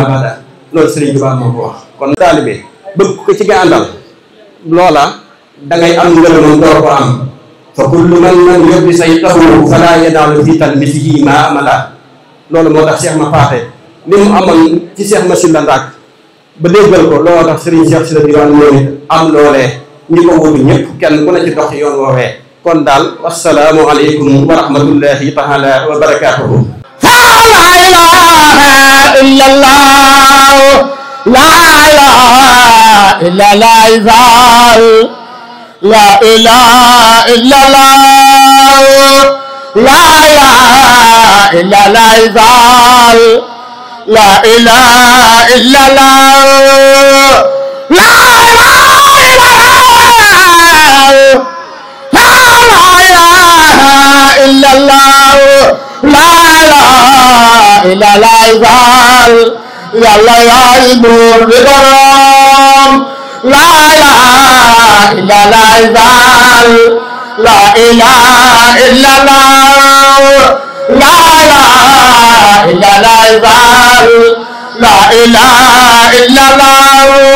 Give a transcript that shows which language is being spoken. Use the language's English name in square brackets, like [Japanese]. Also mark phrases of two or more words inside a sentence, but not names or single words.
[Wolof] bada loolu Sëriñ Tuubaa moo ko wax kon taalibe bëgg ko ci nga àndal loola dangay am ngërëmam door ko am fa kullu man lam yóbbi say taxu [Arabic] فلا ينال في تلميذه ما أمل [Wolof] loolu moo tax Cheikh ma paate li mu amoon ci Cheikh ma Sylla Ndak ba déggal ko looloo tax Sëriñ Cheikh Sylla Diwaan moom it am loolee ñi ko wutu ñëpp kenn ku ne ci dox yoon woowee kon daal [Arabic] والسلام عليكم ورحمة الله تعالى وبركاته لا إله إلا الله لا إله إلا الله لا إله إلا الله لا إله إلا الله زال لا إله إلا الله لا إله إلا الله لا إله إلا الله زال يا الله يا نور الكرام لا إله إلا الله زال لا إله إلا الله لا إله إلا الله زال لا إله إلا الله